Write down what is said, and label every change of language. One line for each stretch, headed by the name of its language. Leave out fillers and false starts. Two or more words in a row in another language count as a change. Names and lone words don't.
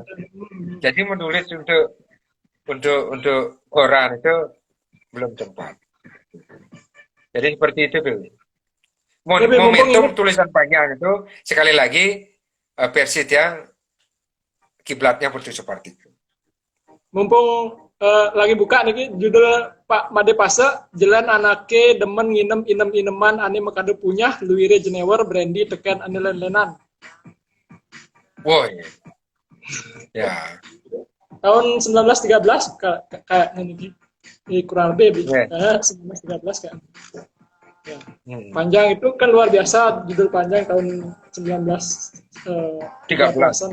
Indonesian: Jadi menulis untuk koran itu belum sempat. Jadi seperti itu tuh. Momentum tulisan panjang itu sekali lagi versi yang kiblatnya Putu seperti itu. Mumpung lagi buka nih judul Pak Made Pase,
Balinese: jalan anake demen nginem inem-ineman ane mekade punya luire jenewer brandy tekan ane len-lenan.
Indonesian: Woi. Ya. Tahun 1913 kayak ini kurang lebih 1913 kan. Ya. Panjang itu kan luar biasa, judul panjang tahun 1913-an.